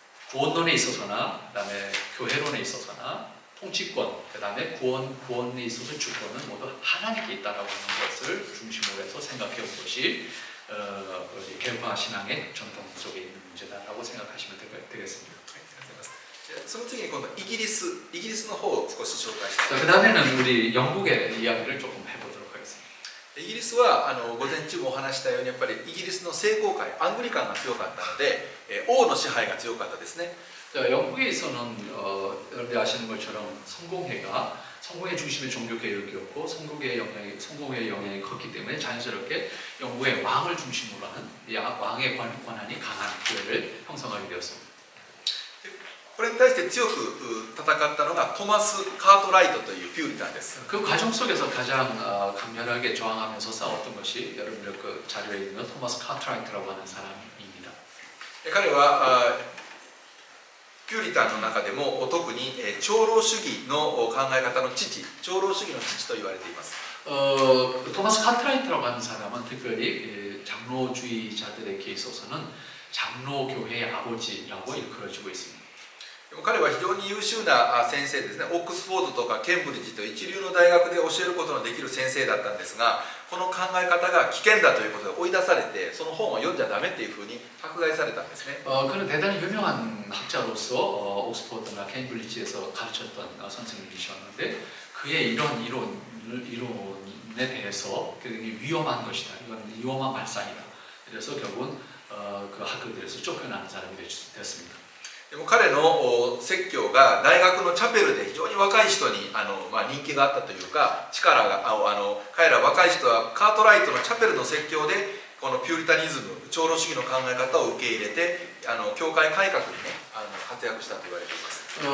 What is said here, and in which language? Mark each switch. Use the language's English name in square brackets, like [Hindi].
[Korean] 구원론에 있어서나 그다음에 교회론에 있어서나 통치권, 그다음에 구원에 있어서 주권은 모두 하나님께 있다라고 하는 것을 중심으로 해서 생각해 온 것이 개혁파 신앙의 전통 속에 있는 문제다라고 생각하시면 되겠습니다. [Japanese] その次に今度イギリスの方を少し紹介したい。 [Korean] 그다음에는 우리 영국의 이야기를 조금 해보도록 하겠습니다. [Japanese] イギリスは午前中もお話したようにやっぱりイギリスの聖公会アングリカンが強かったので王の支配が強かったですね。 [Korean] 자, 영국에서는 여러분들 아시는 것처럼 성공회 중심의 종교 개혁이었고 성공회의 영향이 컸기 때문에 자연스럽게 영국의 왕을 중심으로 하는 왕의 권한이 강한 교회를 형성하게 되었습니다. [Japanese] これに対して強く戦ったのがトマス・カートライトというピューリタンです。 [Korean] 그 과정 속에서 가장 강렬하게 저항하면서 싸웠던 것이 여러분들 그 자료에 있는 토마스 카트라이트라고 하는 사람입니다. [Japanese] 彼はピューリタンの中でも特に長老主義の考え方の父、長老主義の父と言われています。 [Korean] 토마스 카트라이트라고 하는 사람은 특별히 장로주의자들에게 있어서는 장로교회의 아버지라고 일컬어지고 있습니다. [Japanese] 彼は非常に優秀な先生ですね。オックスフォードとかケンブリッジと一流の大学で教えることのできる先生だったんですが、この考え方が危険だということで追い出されて、その本を読んじゃダメっていうふうに迫害されたんですね。 [Korean] 그는 대단히 유명한 학자로서 옥스퍼드나 케임브리지에서 가르쳤던 선생님이셨는데 그의 이런 이론에 대해서 굉장히 위험한 것이다. 이건 위험한 발상이다. 그래서 결국은 그 학교들에서 쫓겨나는 사람이 됐습니다. [Japanese] でも彼の説教が大学のチャペルで非常に若い人に人気があったというか、力が彼ら若い人はカートライトのチャペルの説教でこのピューリタニズム、長老主義の考え方を受け入れて教会改革にね活躍したと言われています。